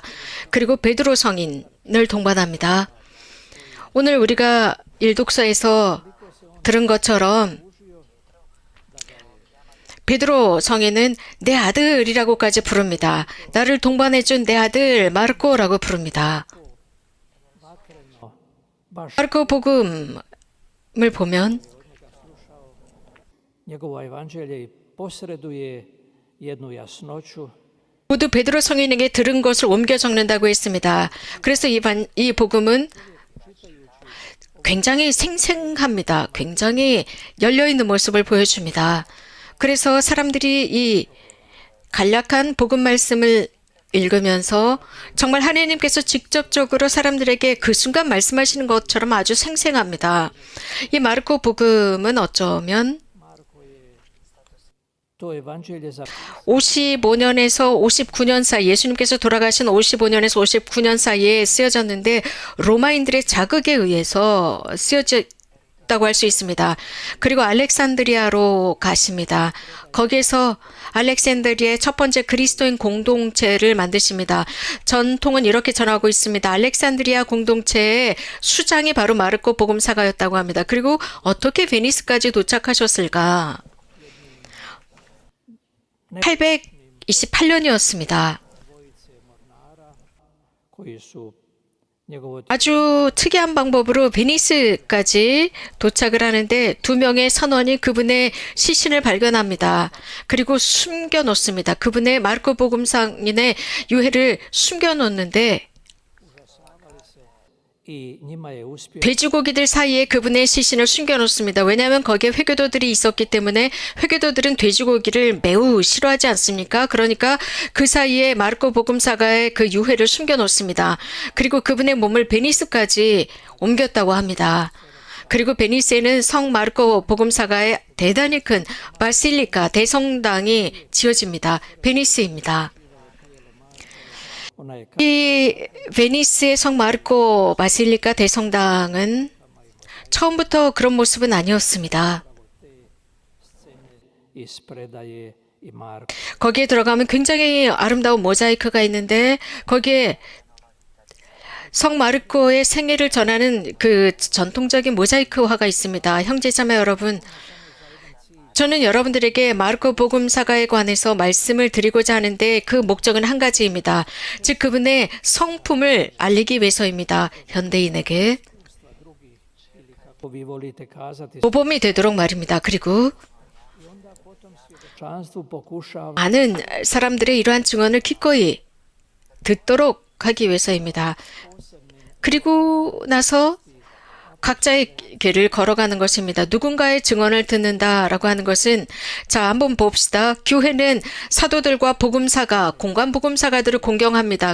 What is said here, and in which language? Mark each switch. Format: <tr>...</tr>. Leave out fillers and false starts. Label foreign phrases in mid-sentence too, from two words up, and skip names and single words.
<ko>그리고 베드로 성인을 동반합니다. 오늘 우리가 일독서에서 들은 것처럼 베드로 성인은 내 아들이라고까지 부릅니다. 나를 동반해준 내 아들 마르코라고 부릅니다. 마르코 복음을 보면</ko> <hr>njegovo evanđelje posreduje jednu jasnoću</hr> <ko>모두 베드로 성인에게 들은 것을 옮겨 적는다고 했습니다. 그래서 이 복음은 굉장히 생생합니다. 굉장히 열려있는 모습을 보여줍니다. 그래서 사람들이 이 간략한 복음 말씀을 읽으면서 정말 하나님께서 직접적으로 사람들에게 그 순간 말씀하시는 것처럼 아주 생생합니다. 이 마르코 복음은 어쩌면</ko> <hr>to evanđelje za</hr> <ko>55년에서 59년 사이 예수님께서 돌아가신 55년에서 59년 사이에 쓰여졌는데 로마인들의 자극에 의해서 쓰여졌다고 할 수 있습니다. 그리고 알렉산드리아로 가십니다. 거기에서 알렉산드리아의 첫 번째 그리스도인 공동체를 만드십니다. 전통은 이렇게 전하고 있습니다. 알렉산드리아 공동체의 수장이 바로 마르코 복음사가였다고 합니다. 그리고 어떻게 베니스까지 도착하셨을까? 828년이었습니다.</ko> <hr>koji su njegovo</hr> <ko>아주 특이한 방법으로 베니스까지 도착을 하는데 두 명의 선원이 그분의 시신을 발견합니다. 그리고 숨겨놓습니다. 그분의 마르코 복음상인의 유해를 숨겨놓는데</ko> <hr>i njima je uspio</hr> <ko>돼지고기들 사이에 그분의 시신을 숨겨놓습니다. 왜냐하면 거기에 회교도들이 있었기 때문에 회교도들은 돼지고기를 매우 싫어하지 않습니까? 그러니까 그 사이에 마르코 복음사가의 그 유해를 숨겨놓습니다. 그리고 그분의 몸을 베니스까지 옮겼다고 합니다. 그리고 베니스에는 성 마르코 복음사가의 대단히 큰 바실리카 대성당이 지어집니다. 베니스입니다.</ko> <hr>ona je</hr> <ko>이 베니스의 성 마르코 바실리카 대성당은 처음부터 그런 모습은 아니었습니다.</ko> <hr>iz predaje i Marko.</hr> <ko>거기에 들어가면 굉장히 아름다운 모자이크가 있는데 거기에 성 마르코의 생애를 전하는 그 전통적인 모자이크화가 있습니다. 형제자매 여러분, 저는 여러분들에게 마르코 복음사가에 관해서 말씀을 드리고자 하는데 그 목적은 한 가지입니다. 즉 그분의 성품을 알리기 위해서입니다. 현대인에게</ko> <hr>Kako vi volite kazati,</hr> <ko>모범이 되도록 말입니다. 그리고</ko> <hr>svjedočanstvu pokušava</hr> <ko>많은 사람들의 이러한 증언을 기꺼이 듣도록 하기 위해서입니다. 그리고 나서 각자의 길을 걸어가는 것입니다. 누군가의 증언을 듣는다라고 하는 것은 자 한번 봅시다. 교회는 사도들과 복음사가 공관 복음사가들을 공경합니다.</ko>